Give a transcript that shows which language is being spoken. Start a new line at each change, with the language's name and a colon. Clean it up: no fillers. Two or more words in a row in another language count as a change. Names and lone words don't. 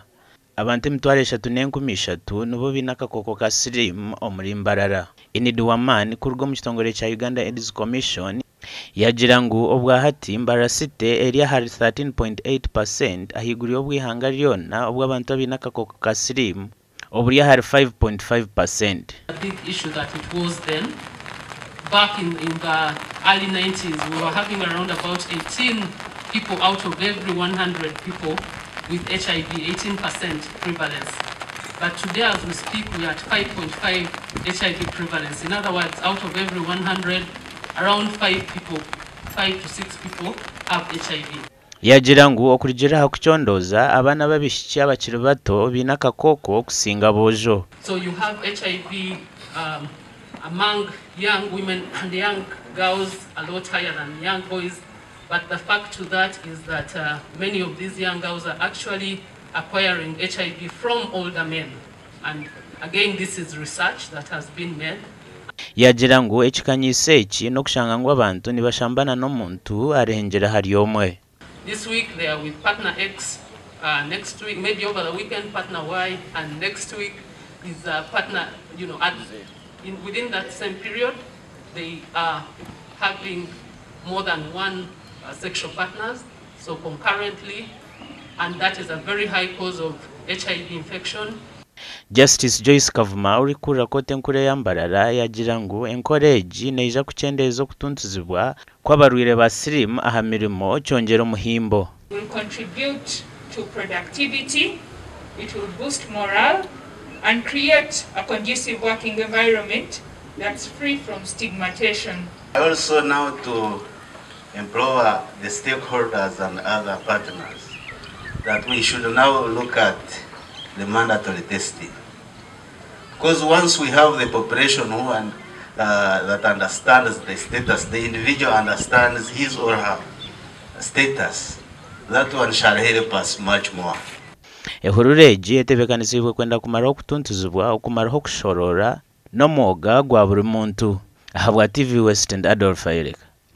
Nyankole: Abantu 3,300 nibo biine akakooko ka siriimu omuri Mbarara. Inidi Wamani kuruga omu kitongole kya Uganda AIDS Commission yagira ngu obwahati Mbarara City eri ahari 13.8% ahiguru y'obwihanga ryona obw'abantu abaine akakooko ka siriimu oburi ahari 5.5%.
English: A big issue that it was then. Back in the early 90s, we were having around about 18 people out of every 100 people with HIV, 18% prevalence. But today, as we speak, we are at 5.5 HIV prevalence. In other words, out of every 100, around 5 to 6 people have HIV.
Nyankole: Yagira ngu okurigira hakuchondoza abana babishiki abakiri bato biine akakooko kusinga bojo.
English: So you have HIV among young women and young girls a lot higher than young boys. But the fact to that is that many of these young girls are actually acquiring HIV from older men. And again, this is research that has been made.
Nyankole: Yagira ngu ekikanyisa eki n'okushanga ngu abantu nibashambana n'omuntu arengera hari omwe.
English: This week they are with partner X, next week, maybe over the weekend, partner Y, and next week is partner, within that same period, they are having more than one sexual partners, so concurrently, and that is a very high cause of HIV infection.
Nyankole: Justice Joyce Kavuma uri kura kote enkuru ya Mbarara yagira ngu encourage neija kuchendeza okutuntuzibwa kw'abarwire ba siriimu aha mirimo kyongera omuhimbo.
English: Will contribute to productivity, it will boost morale and create a conducive working environment that's free from stigmatization. Also now to empower the stakeholders and other partners that we should now look at the mandatory testing. Because once we have the population who that understands the status, the individual understands his or her status, that one shall help us much more.
Nyankole: Ehururu egi etebekanizibwe kwenda kumaraho okutuntuzibwa okumaraho kushorora n'omwoga gwa buri muntu. Aha bwa TV West and Adolf Ayireka.